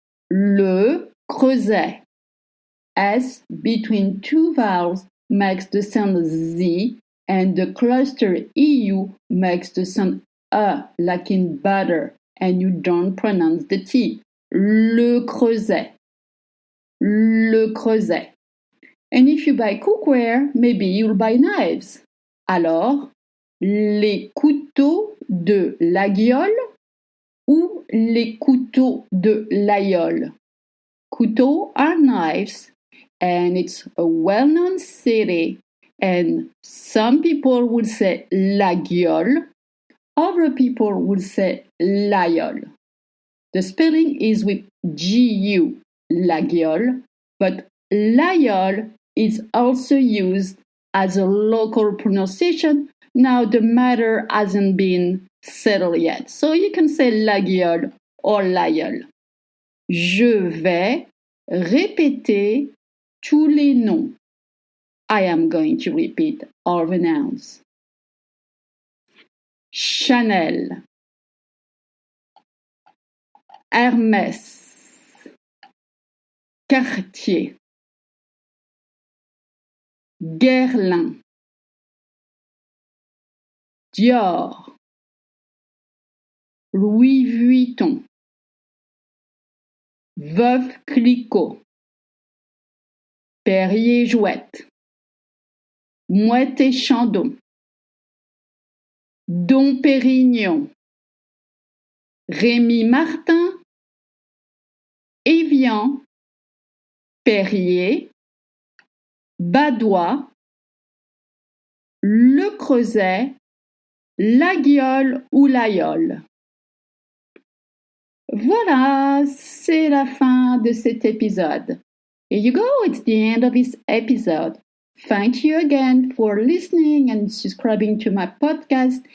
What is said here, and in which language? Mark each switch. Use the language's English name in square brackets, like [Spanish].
[English] Le Creuset. S between two vowels makes the sound Z, and the cluster EU makes the sound like in butter, and you don't pronounce the T. Le Creuset. Le Creuset. And if you buy cookware, maybe you'll buy knives. [French] Alors, les couteaux de la Guiole ou les couteaux de l'Aïole? [English] Couteaux are knives, and it's a well-known city, and some people would say la Guiole, other people would say l'Aïole. The spelling is with G-U, la Guiole, but l'Aïole is also used as a local pronunciation. Now the matter hasn't been settled yet. So you can say la Guiole or l'Aïole. [French] Je vais répéter tous les noms. [English] I am going to repeat all the nouns. [French] Chanel. Hermès. Cartier. Guerlain. Dior. Louis Vuitton. Veuve Clicquot. Perrier Jouette. Mouette et Chandon. Dom Pérignon. Rémy Martin. Évian. Évian, Périer, Badois, Le Creuset, La Guiole ou l'Aïole. Voilà, c'est la fin de cet épisode. [English] Here you go, it's the end of this episode. Thank you again for listening and subscribing to my podcast.